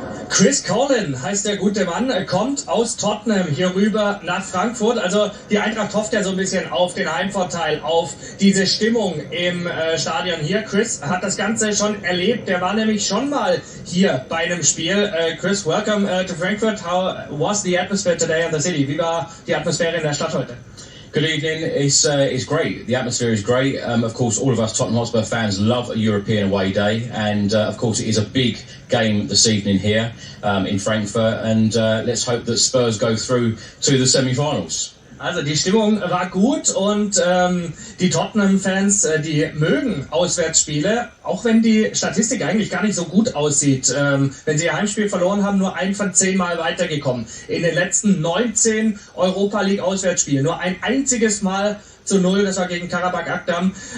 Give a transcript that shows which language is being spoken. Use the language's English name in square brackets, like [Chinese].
[German] Chris Cowlin heißt der gute Mann, kommt aus Tottenham hier rüber nach Frankfurt. Also die Eintracht hofft ja so ein bisschen auf den Heimvorteil, auf diese Stimmung im Stadion hier. Chris hat das Ganze schon erlebt, der war nämlich schon mal hier bei einem Spiel. [English] Chris, welcome to Frankfurt. How was the atmosphere today in the city? [German] Wie war die Atmosphäre in der Stadt heute? [English] Good evening. It's great. The atmosphere is great. Of course, all of us Tottenham Hotspur fans love a European away day, and of course, it is a big game this evening here in Frankfurt. And let's hope that Spurs go through to the semi-finals. [German] Also die Stimmung war gut, und die Tottenham-Fans, die mögen Auswärtsspiele, auch wenn die Statistik eigentlich gar nicht so gut aussieht. Wenn sie ihr Heimspiel verloren haben, nur 1 von 10 Mal weitergekommen. In den letzten 19 Europa League Auswärtsspielen nur ein einziges Mal zu 0, das war gegen Karabakh Akdam.